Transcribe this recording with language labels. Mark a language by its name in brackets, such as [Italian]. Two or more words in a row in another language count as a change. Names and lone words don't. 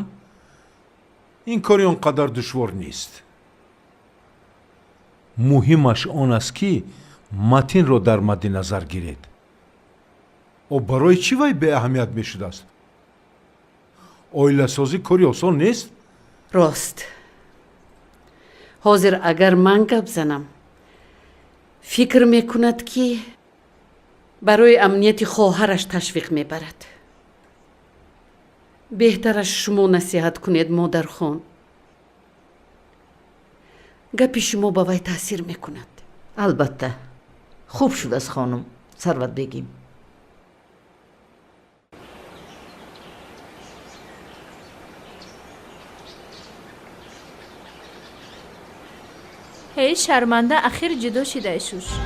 [Tajik] ин кори он қадар душвор нест. муҳимаш он аст ки матинро дар мадди назар гиред. о барои чӣ вай беаҳамият мешудааст? оиласозӣ кори осон нест. راست. حاضر اگر من گپ زنم فکر میکند که برای امنیت خواهرش تشویق میبرد. بهترش شما نصیحت کنید مادر خان. گپ شما با وی تاثیر میکند. албатта хуб шудааст хонум сарват бегим. ҳей шарманда ахир ҷудо шидаи шуш.